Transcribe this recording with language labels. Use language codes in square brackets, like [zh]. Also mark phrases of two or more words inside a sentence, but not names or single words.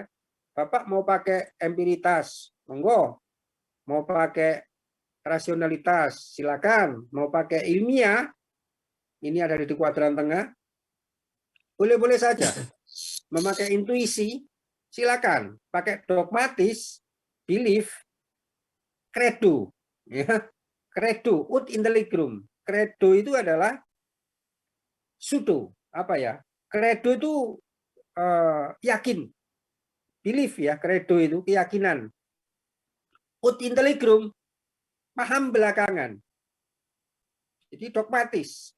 [id] Bapak mau pakai empiritas, monggo. Mau pakai rasionalitas, silakan. Mau pakai ilmiah, ini ada di kuadran tengah. Boleh-boleh saja. Memakai intuisi, silakan. Pakai dogmatis, belief, credo. Ya. [la] Credo, ut intelligrum. [id] Credo itu adalah pseudo. Credo itu yakin. Belief, ya. Credo itu keyakinan. [la] Ut intelligrum, [id] paham belakangan. Jadi dogmatis.